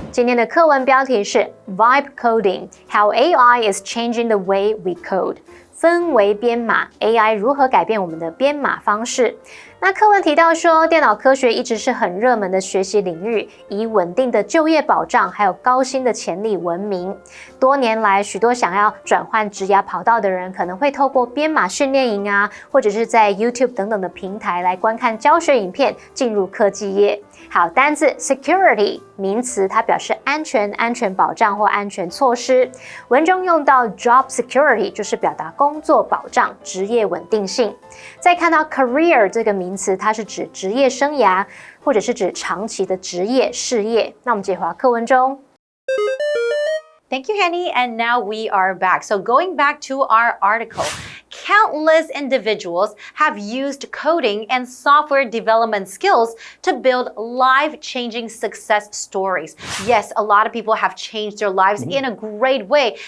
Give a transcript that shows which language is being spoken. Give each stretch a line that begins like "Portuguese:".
Chinese: 今天的课文标题是
English: Vibe Coding: How AI is Changing the Way We Code。
Chinese: 氛围编码 AI 如何改变我们的编码方式？那课文提到说，电脑科学一直是很热门的学习领域，以稳定的就业保障还有高薪的潜力闻名。多年来，许多想要转换职涯跑道的人，可能会透过编码训练营啊，或者是在 YouTube 等等的平台来观看教学影片，进入科技业。好，单字 security 名词，它表示安全、安全保障或安全措施。文中用到 job security 就是表达工作保障、职业稳定性。再看到 career 这个名词，它是指职业生涯，或者是指长期的职业事业。那我们解华课文中。
English: Thank you, Henny. And now we are back. So going back to our article, countless individuals have used coding and software development skills to build life-changing success stories. Yes, a lot of people have changed their lives in a great way.